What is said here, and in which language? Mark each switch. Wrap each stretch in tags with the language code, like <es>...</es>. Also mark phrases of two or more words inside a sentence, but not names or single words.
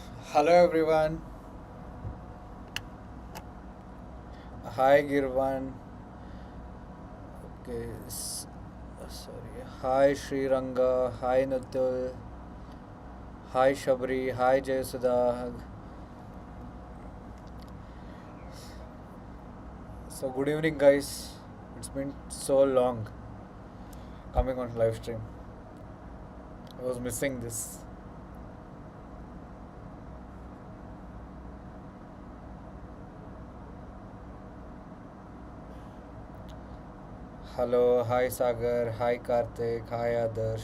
<en>Hello everyone. Hi Girvan. Okay. Sorry. Hi Sri Ranga. Hi Nutul. Hi Shabri. Hi Jayasudha. So good evening guys. It's been so long coming on live stream. I was missing this. Hello. Hi Sagar. Hi Karthik. Hi Adarsh.</en>